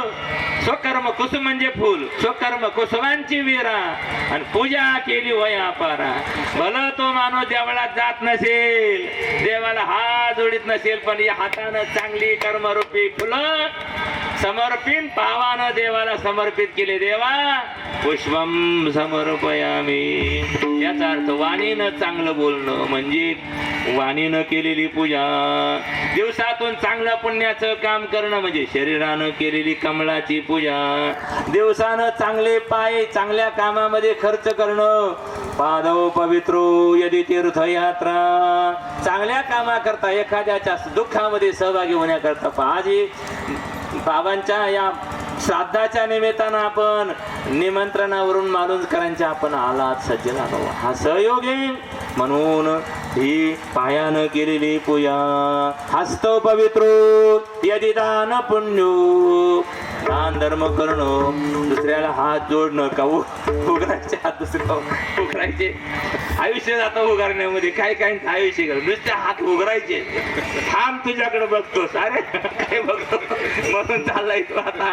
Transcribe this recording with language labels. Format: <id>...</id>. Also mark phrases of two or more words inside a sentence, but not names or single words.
<mr>स्वकर्म कुसुम म्हणजे फुल, स्वकर्म कुसुमांची वीरा. आणि पूजा केली वयापारा. भलं तो माणूस देवळात जात नसेल, देवाला हात जोडीत नसेल, पण या हातानं चांगली कर्मरूपी फुलं समर्पित भावानं देवाला समर्पित केले.</mr> <sa>देवा पुष्पम समर्पयामी.</sa> <mr>याचा अर्थ वाणीनं चांगलं बोलणं म्हणजे वाणीनं केलेली पूजा. दिवसातून चांगलं पुण्याचं काम करणं म्हणजे शरीरानं केलेली कमळाची पूजा. दिवसानं चांगले पाय चांगल्या कामामध्ये खर्च करणं.</mr> <sa>पादव पवित्रो यदि तीर्थयात्रा.</sa> <mr>चांगल्या कामाकरता, एखाद्याच्या दुःखामध्ये सहभागी होण्याकरता. आजी बाबांच्या या श्राद्धाच्या निमित्तानं आपण निमंत्रणावरून मालुंजकरांच्या आपण आलात सज्जनानो. हा सहयोग आहे. म्हणून ही पायानं केलेली पूजा.</mr> <sa>हस्तो पवित्रो यदि दान पुण्यो.</sa> <mr>दान धर्म करणं, दुसऱ्याला हात जोडणं का उघडायचे हात दुसऱ्या उघडायचे. आयुष्य जातं उगारण्यामध्ये. काय काय आयुष्य गेलं नुसते हात उघडायचे. थांब तुझ्याकडे बघतोस. अरे काय बघतो म्हणून चाललाय तू आता.</mr>